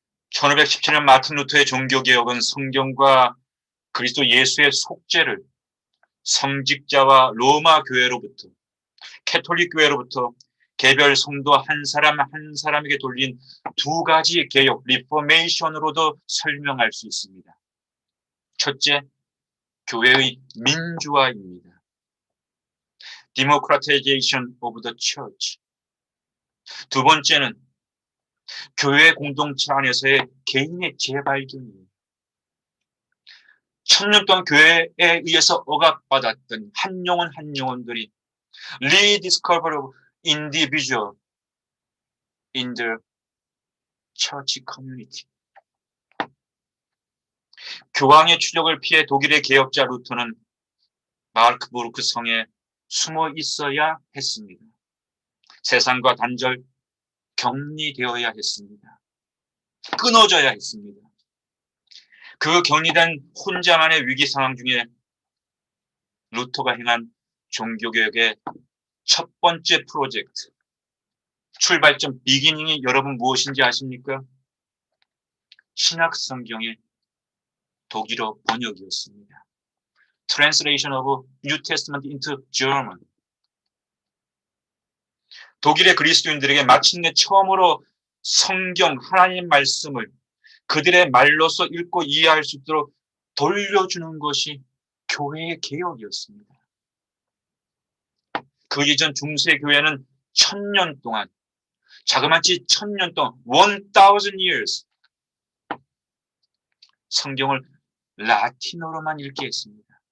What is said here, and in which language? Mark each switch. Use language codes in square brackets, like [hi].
[ko] 1517년 마틴 루터의 종교개혁은 성경과 그리스도 예수의 속죄를 성직자와 로마 교회로부터 캐톨릭 교회로부터 개별 성도 한 사람 한 사람에게 돌린 두 가지 개혁, 리포메이션으로도 설명할 수 있습니다. 첫째, 교회의 민주화입니다. [en] Democratization of the Church. [ko] 두 번째는 교회 공동체 안에서의 개인의 재발견이에요. 1000년 동안 교회에 의해서 억압받았던 한 영혼들이 [en] rediscovery of individual in the church community. [ko] 교황의 추적을 피해 독일의 개혁자 루터는 마르크부르크 성에 숨어 있어야 했습니다. 세상과 단절, 격리되어야 했습니다. 끊어져야 했습니다. 그 격리된 혼자만의 위기 상황 중에 루터가 행한 종교개혁의 첫 번째 프로젝트, 출발점 비기닝이 여러분 무엇인지 아십니까? 신약 성경의 독일어 번역이었습니다. [en] Translation of New Testament into German. [ko] 독일의 그리스도인들에게 마침내 처음으로 성경 하나님 말씀을 그들의 말로서 읽고 이해할 수 있도록 돌려주는 것이 교회의 개혁이었습니다. 그 이전 중세 교회는 1000년 동안, 자그마치 1000년 동안, [en] 1000 years [ko] 성경을 라틴어로만 읽게 했습니다.